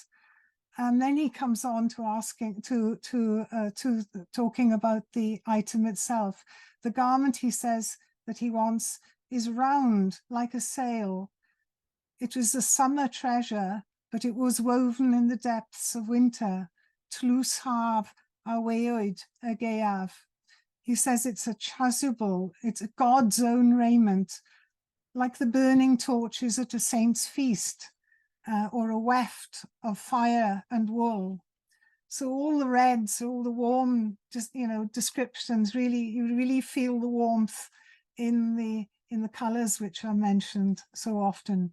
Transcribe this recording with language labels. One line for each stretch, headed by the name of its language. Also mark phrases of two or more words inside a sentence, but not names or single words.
English: And then he comes on to talking about the item itself. The garment, he says, that he wants is round like a sail. It was a summer treasure, but it was woven in the depths of winter.
Welsh: Tlws haf a weoid y gaeaf.
English: He says it's a chasuble, it's God's own raiment, like the burning torches at a saint's feast, or a weft of fire and wool. So all the reds, all the warm, descriptions, you really feel the warmth in the colors which are mentioned so often.